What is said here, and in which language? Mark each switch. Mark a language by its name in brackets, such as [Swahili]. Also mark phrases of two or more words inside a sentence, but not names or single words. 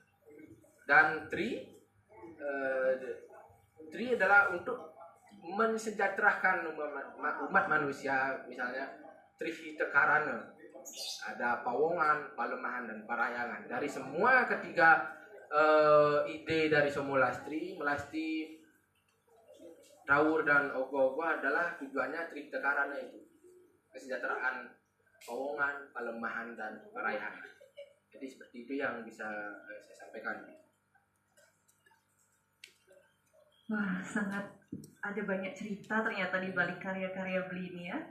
[Indonesian] Dan tri adalah untuk mensejahterakan umat manusia, misalnya trihitekarana, ada pawongan, palemahan dan parayangan. Dari semua ketiga ide dari Somolastri, melasti, tawur dan ogoh-ogoh adalah tujuannya trihitekarana, itu kesejahteraan pawongan, palemahan dan parayangan. Jadi seperti itu yang bisa saya sampaikan. Wah, sangat ada banyak cerita ternyata di balik karya-karya Beli ini ya.